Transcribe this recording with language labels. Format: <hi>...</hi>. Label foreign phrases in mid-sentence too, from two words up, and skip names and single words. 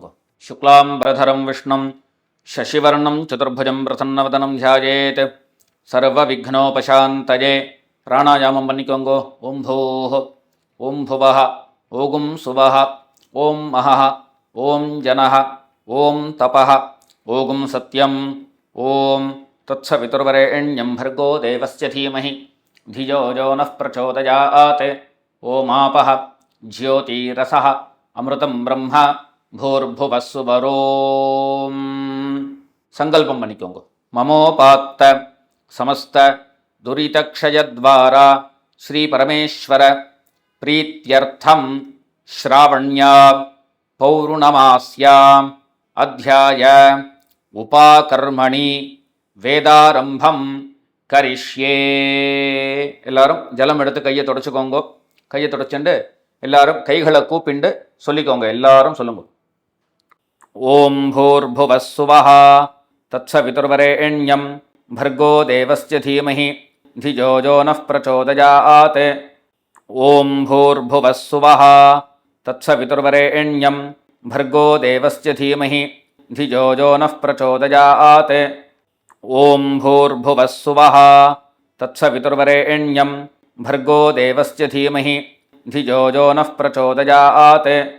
<sa>शुक्लाम् बरधरं विष्णुं शशिवर्णं चतुर्भुजं प्रसन्नवदनं ध्यायेत् सर्व विघ्नोपशान्तये.</sa> <ta>பிராணாயாமம் பண்ணிக்கோங்க.</ta> <sa>ओं भूः ओं भुवः ओं सुवः ओं महः ओं जनः ओं तपः ओं सत्यं ओं तत्सवितुर्वरेण्यं भर्गो देवस्य धीमहि धियो यो नः प्रचोदयात्. ओमापः ज्योतिरसः अमृतं ब्रह्म भूर्भुवः सुवरों.</sa> <ta>சங்கல்பம் பண்ணிக்கோங்க.</ta> <sa>ममोपात्त समस्त दुरितक्षयद्वारा श्री परमेश्वर प्रीत्यर्थं श्रावण्यां पौर्णमास्यां अध्याय उपाकर्मणि वेदारम्भं करिष्ये.</sa> <ta>எல்லாரும் ஜலம் எடுத்து கையை தொடச்சிக்கோங்க. கையை தொடச்சுண்டு எல்லாரும் கைகளை கூப்பிண்டு சொல்லிக்கோங்க. எல்லாரும் சொல்லுங்க.</ta> <sa>ओं भूर्भुवः सुवः तत्सवितुर्वरेण्यं भर्गो देवस्य धीमहि धियो यो नः प्रचोदयात्. ओम भूर्भुवः सुवः तत्सवितुर्वरेण्यं भर्गो देवस्य धीमहि धियो यो नः प्रचोदयात्. ओम भूर्भुवः सुवः तत्सवितुर्वरेण्यं भर्गो देवस्य धीमहि धियो यो नः प्रचोदयात्.</sa>